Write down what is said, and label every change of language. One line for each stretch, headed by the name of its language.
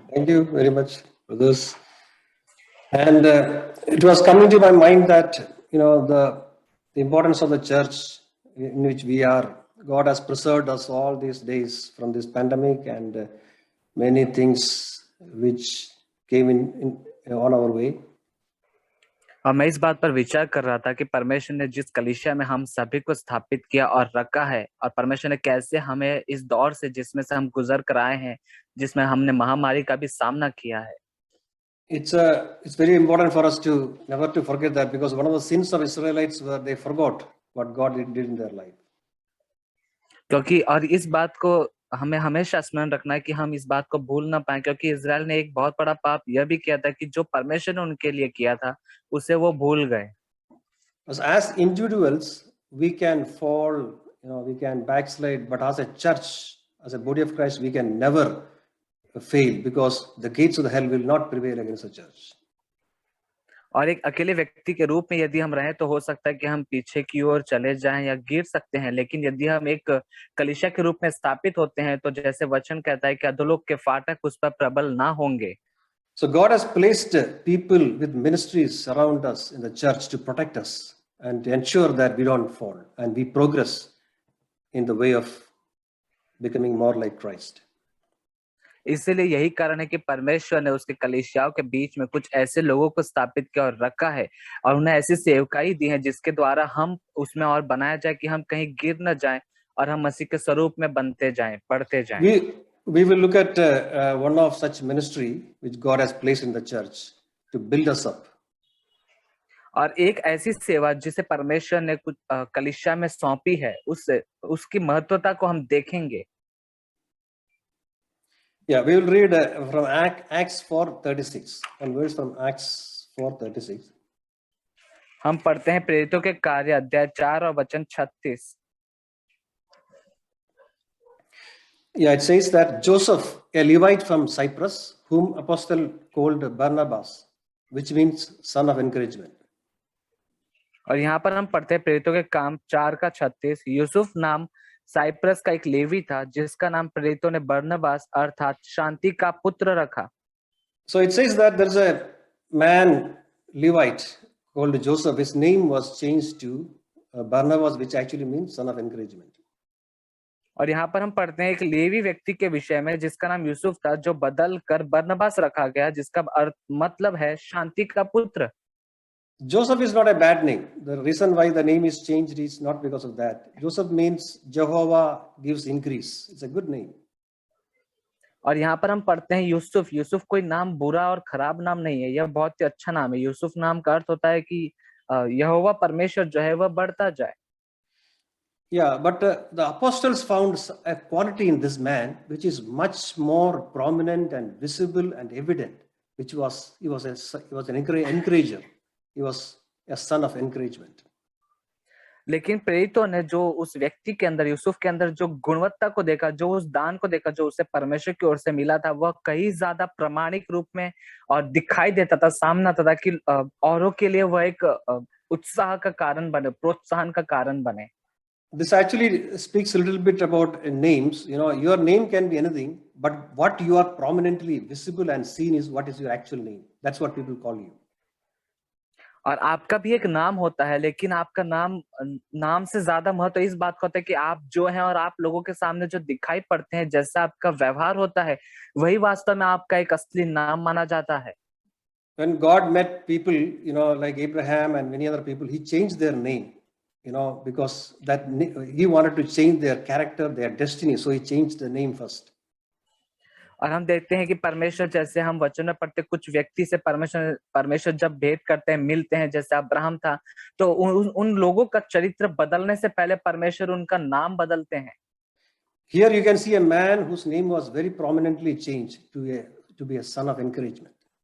English: Thank you very much for this. And it was coming to my mind that, the importance of the church in which we are. God has preserved us all these days from this pandemic and many things which came in on our way.
Hindi: और मैं इस बात पर विचार कर रहा था कि परमेश्वर ने जिस कलीसिया में हम सभी को स्थापित किया और रखा है, और परमेश्वर ने कैसे हमें इस दौर से जिसमें से हम गुजर कर आए हैं, जिसमें हमने महामारी का भी सामना किया है.
English: It's very important for us to never to forget that, because one of the sins of Israelites were they forgot what God did in their life.
Hindi: क्योंकि और इस बात को हमें हमेशा स्मरण रखना है कि हम इस बात को भूल ना पाए, क्योंकि इजराइल ने एक बहुत बड़ा पाप यह भी किया था कि जो परमेश्वर ने उनके लिए किया था उसे वो भूल गए.
English: As individuals, we can fall, we can backslide, but as a church, as a body of Christ, we can never fail, because the gates of the hell will not prevail against the church.
Hindi: और एक अकेले व्यक्ति के रूप में यदि हम रहें तो हो सकता है कि हम पीछे की ओर चले जाएं या गिर सकते हैं, लेकिन यदि हम एक कलीसिया के रूप में स्थापित होते हैं तो जैसे वचन कहता है कि अधोलोक के फाटक उस पर प्रबल ना होंगे.
English: So God has placed people with ministries around us in the church to protect us and to ensure that we don't fall and we progress in the way of becoming more like Christ.
Hindi: इसीलिए यही कारण है कि परमेश्वर ने उसके कलीसियाओं के बीच में कुछ ऐसे लोगों को स्थापित किया और रखा है, और उन्हें ऐसी सेवकाई दी है जिसके द्वारा हम उसमें और बनाया जाए कि हम कहीं गिर न जाएं और हम मसीह के स्वरूप में बनते जाएं, बढ़ते जाएं.
English: We will look at one of such ministry which God has placed in the church to build us up.
Hindi: और एक ऐसी सेवा जिसे परमेश्वर ने कुछ कलीसिया में सौंपी है, उसकी महत्वता को हम देखेंगे.
English: Yeah, we will read from Acts 4:36. One verse from Acts 4:36.
Hindi: हम पढ़ते हैं प्रेरितों के कार्य अध्याय 4 और वचन 36.
English: Yeah, it says that Joseph, a Levite from Cyprus, whom apostle called Barnabas, which means son of encouragement.
Hindi: और यहाँ पर हम पढ़ते हैं प्रेरितों के काम 4 का 36. यूसुफ नाम साइप्रस का एक लेवी था जिसका नाम प्रेरितों ने बरनबास अर्थात शांति का पुत्र रखा.
English: So it says that there's a man Levite called Joseph. His name was changed to Barnabas, which actually means son of encouragement.
Hindi: और यहाँ पर हम पढ़ते हैं एक लेवी व्यक्ति के विषय में जिसका नाम यूसुफ था, जो बदल कर बरनबास रखा गया, जिसका अर्थ मतलब है शांति का पुत्र.
English: Joseph is not a bad name. The reason why the name is changed is not because of that. Joseph means Jehovah gives increase. It's a good name.
Hindi: और यहाँ पर हम पढ़ते हैं यूसुफ. यूसुफ कोई नाम बुरा और खराब नाम नहीं है, यह बहुत ही अच्छा नाम है. यूसुफ नाम का अर्थ होता है कि यहोवा परमेश्वर जो है वह बढ़ता जाए.
English: Yeah, but the apostles found a quality in this man which is much more prominent and visible and evident, which was he was an encourager. He was a son of encouragement.
Hindi: लेकिन प्रेरितों ने जो उस व्यक्ति के अंदर, यूसुफ के अंदर जो गुणवत्ता को देखा, जो उस दान को देखा जो उसे परमेश्वर की ओर से मिला था, वह कहीं ज्यादा प्रामाणिक रूप में और दिखाई देता था, सामने आता था कि औरों के लिए वह एक उत्साह का कारण बने, प्रोत्साहन का कारण बने.
English: This actually speaks a little bit about names. Your name can be anything, but what you are prominently visible and seen is what is your actual name. That's what people call you.
Hindi: और आपका भी एक नाम होता है, लेकिन आपका नाम से ज्यादा महत्व इस बात का होता है कि आप जो हैं और आप लोगों के सामने जो दिखाई पड़ते हैं, जैसा आपका व्यवहार होता है, वही वास्तव में आपका एक असली नाम माना जाता है.
English: When God met people, like Abraham and many other people, he changed their name, because that he wanted to change their character, their destiny. So he changed the name first.
Hindi: और हम देखते हैं कि परमेश्वर, जैसे हम वचन में पढ़ते, कुछ व्यक्ति से परमेश्वर जब भेंट करते हैं, मिलते हैं, जैसे अब्राहम था, तो उन लोगों का चरित्र बदलने से पहले परमेश्वर उनका नाम बदलते हैं.
English: Here you can see a man whose name was very prominently changed to be a son of encouragement.